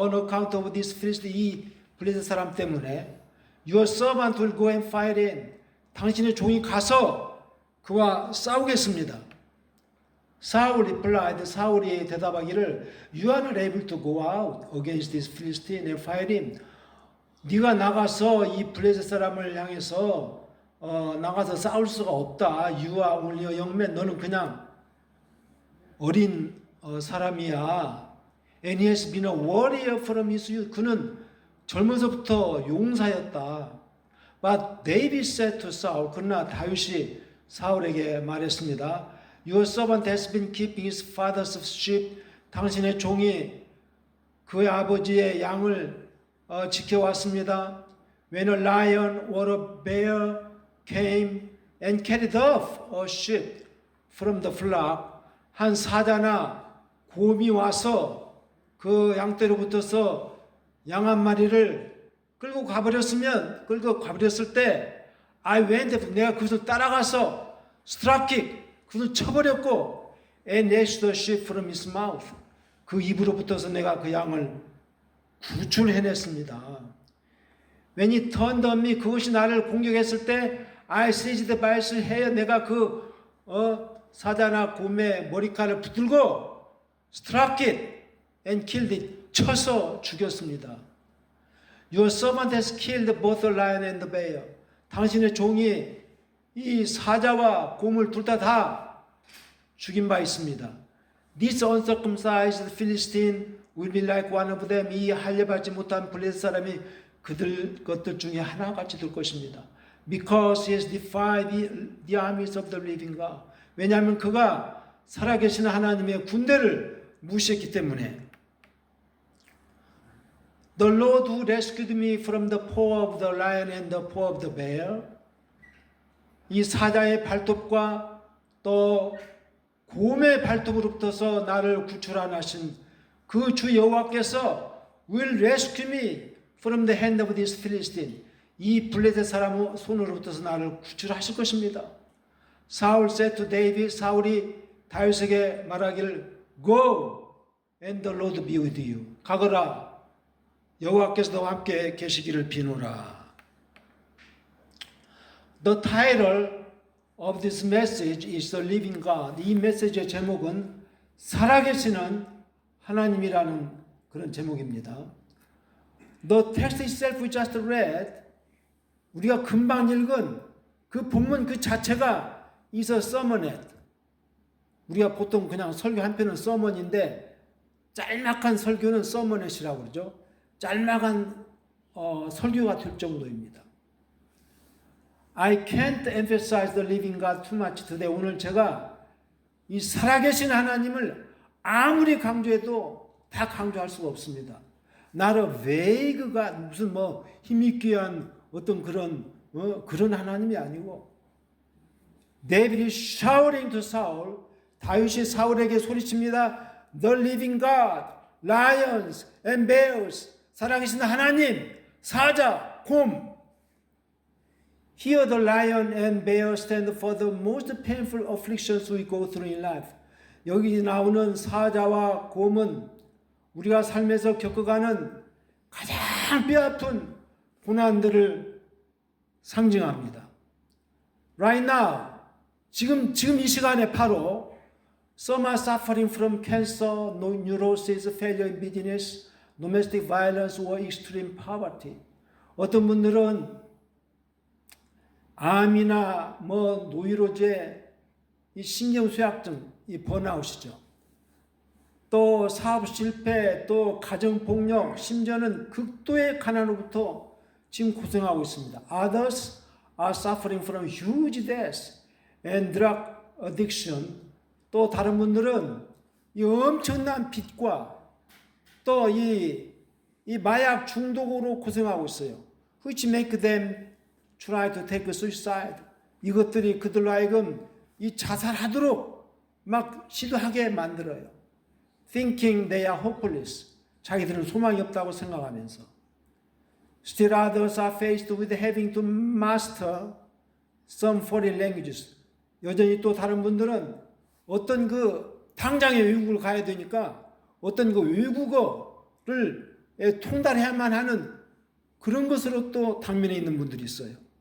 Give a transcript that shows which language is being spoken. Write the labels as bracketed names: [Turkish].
[English] On account of this Philistine, [Korean] 이 블레셋 사람 때문에 [English] Your servant will go and fight in. [Korean] 당신의 종이 가서 그와 싸우겠습니다. [English] Saul replied. [Korean] 사울이 대답하기를 [English] You are not able to go out against this Philistine and fight him. [Korean] 네가 나가서 이 블레셋 사람을 향해서 나가서 싸울 수가 없다. [English] You are only a young man. [Korean] 너는 그냥 어린 사람이야. [English] And he has been a warrior from his youth. [Korean] 그는 젊어서부터 용사였다. [English] But David said to Saul. [Korean] 그러나 다윗이 사울에게 말했습니다. [English] Your servant has been keeping his father's sheep. [Korean] 당신의 종이 그의 아버지의 양을 지켜왔습니다. [English] When a lion or a bear came and carried off a sheep from the flock. [Korean] 한 사자나 곰이 와서 그 양떼로부터서 양 한 마리를 끌고 가버렸을 때 [English] I went, [Korean] 내가 그것을 따라가서 [English] struck it, [Korean] 그것을 쳐버렸고 [English] and snatched the sheep from his mouth. [Korean] 그 입으로부터서 내가 그 양을 구출해냈습니다. [English] When he turned on me, [Korean] 그것이 나를 공격했을 때 [English] I seized by his hair, [Korean] 내가 그 사자나 곰의 머리카락을 붙들고 [English] struck it and killed it. [Korean] 쳐서 죽였습니다. [English] Your servant has killed both the lion and the bear. [Korean] 당신의 종이 이 사자와 곰을 둘 다 죽인 바 있습니다. [English] This uncircumcised Philistine will be like one of them. [Korean] 이 할례받지 못한 블레셋 사람이 그들 것들 중에 하나같이 될 것입니다. [English] Because he has defied the armies of the living God. [Korean] 왜냐하면 그가 살아계신 하나님의 군대를 무시했기 때문에. [English] The Lord who rescued me from the paw of the lion and the paw of the bear. [Korean] 이 사자의 발톱과 또 곰의 발톱으로부터서 나를 구출하신 그 주 여호와께서 [English] will rescue me from the hand of this Philistine. [Korean] 이 블레셋 사람 손으로부터서 나를 구출하실 것입니다. [English] 사울 said to David, [Korean] 사울이 다윗에게 말하기를 [English] Go and the Lord be with you. [Korean] 가거라. 여호와께서 너와 함께 계시기를 비노라. [English] The title of this message is the living God. [Korean] 이 메시지의 제목은 살아계시는 하나님이라는 그런 제목입니다. [English] The text itself we just read, [Korean] 우리가 금방 읽은 그 본문 그 자체가 [English] is a sermonette. [Korean] 우리가 보통 그냥 설교 한 편은 sermon인데 짤막한 설교는 sermonette이라고 그러죠. 짤막한 설교가 될 정도입니다. [English] I can't emphasize the living God too much today. [Korean] 오늘 제가 이 살아계신 하나님을 아무리 강조해도 다 강조할 수가 없습니다. [English] Not a vague God, [Korean] 무슨 뭐 힘있귀한 어떤 그런 하나님이 아니고 [English] David is shouting to Saul. [Korean] 다윗이 사울에게 소리칩니다. [English] The living God, lions and bears. [Korean] 살아계신 하나님, 사자, 곰. [English] Here the lion and bear stand for the most painful afflictions we go through in life. [Korean] 여기 나오는 사자와 곰은 우리가 삶에서 겪어가는 가장 뼈아픈 고난들을 상징합니다. [English] Right now, [Korean] 지금 이 시간에 바로 [English] some are suffering from cancer, neurosis, failure in business, domestic violence, or extreme poverty. [Korean] 어떤 분들은 암이나 노이로제, 이 신경쇠약증, 이 번아웃이죠. 또 사업 실패, 또 가정폭력, 심지어는 극도의 가난으로부터 지금 고생하고 있습니다. [English] Others are suffering from huge death and drug addiction. [Korean] 또 다른 분들은 이 엄청난 빚과 또 이 마약 중독으로 고생하고 있어요. [English] Which make them try to take suicide. [Korean] 이것들이 그들로 하여금 이 자살하도록 막 시도하게 만들어요. [English] Thinking they are hopeless. [Korean] 자기들은 소망이 없다고 생각하면서. [English] Still others are faced with having to master some foreign languages. [Korean] 여전히 또 다른 분들은 어떤 당장에 외국을 가야 되니까 어떤 외국어를 통달해야만 하는 그런 것으로 또 당면에 있는 분들이 있어요.